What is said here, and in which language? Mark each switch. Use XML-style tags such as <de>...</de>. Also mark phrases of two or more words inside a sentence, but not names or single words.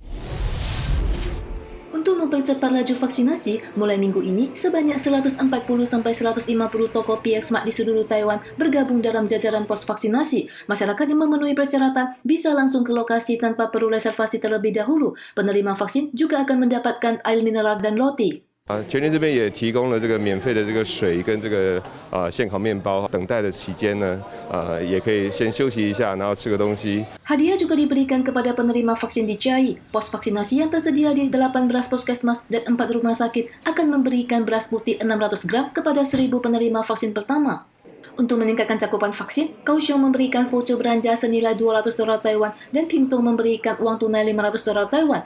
<id>Untuk mempercepat laju vaksinasi, mulai minggu ini sebanyak 140-150 toko PXMart di seluruh Taiwan bergabung dalam jajaran pos vaksinasi. Masyarakat yang memenuhi persyaratan bisa langsung ke lokasi tanpa perlu reservasi terlebih dahulu. Penerima vaksin juga akan mendapatkan air mineral dan roti.</id> <zh>全联这边也提供了这个免费的这个水跟这个现烤面包，等待的期间呢，也可以先休息一下，然后吃个东西。</zh> <id>Hadiah juga diberikan kepada penerima vaksin di Chiayi. Pos vaksinasi yang tersedia di 18 puskesmas dan 4 rumah sakit akan memberikan beras putih 600 gram kepada 1.000 penerima vaksin pertama. Untuk meningkatkan cakupan vaksin, Kaohsiung memberikan voucher belanja senilai $200 Taiwan dan Pingtung memberikan uang tunai $500 Taiwan.</id>